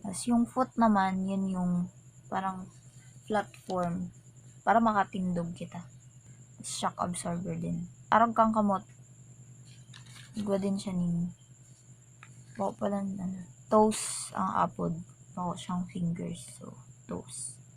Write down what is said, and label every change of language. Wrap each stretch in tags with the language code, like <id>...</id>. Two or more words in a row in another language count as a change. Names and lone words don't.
<bik>As yung foot naman, yun yung parang platform para makatindog kita.</bik> <en>Shock absorber</en> <tl>din.</tl> <bik>Arag kang kamot, igwa din siya ning toes ang apod. Bako siyang fingers. So, toes.</bik>